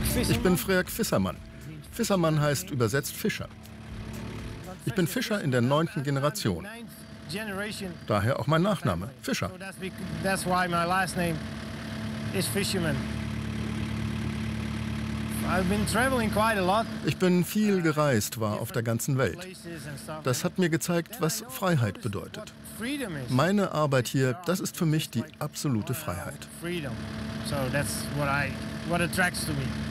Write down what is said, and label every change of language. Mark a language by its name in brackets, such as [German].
[German] Ich bin Frerk Fissermann. Fissermann heißt übersetzt Fischer. Ich bin Fischer in der 9. Generation. Daher auch mein Nachname, Fischer. [English] That's why my last name is Fisherman. I've been traveling quite a lot. [German] Ich bin viel gereist, war auf der ganzen Welt. Das hat mir gezeigt, was Freiheit bedeutet. Meine Arbeit hier, das ist für mich die absolute Freiheit. [English] So that's what I what attracts to me.